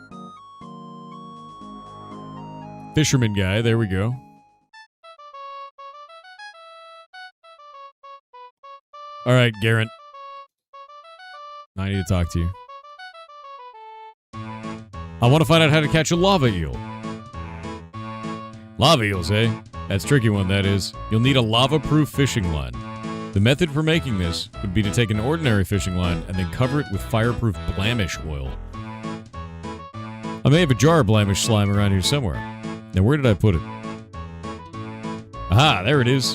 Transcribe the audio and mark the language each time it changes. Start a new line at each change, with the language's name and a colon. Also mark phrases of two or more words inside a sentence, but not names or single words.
English: Fisherman guy, there we go. Alright, Garrett. I need to talk to you. I want to find out how to catch a lava eel. Lava eels, eh? That's a tricky one, that is. You'll need a lava-proof fishing line. The method for making this would be to take an ordinary fishing line and then cover it with fireproof blamish oil. I may have a jar of blamish slime around here somewhere. Now, where did I put it? Aha, there it is.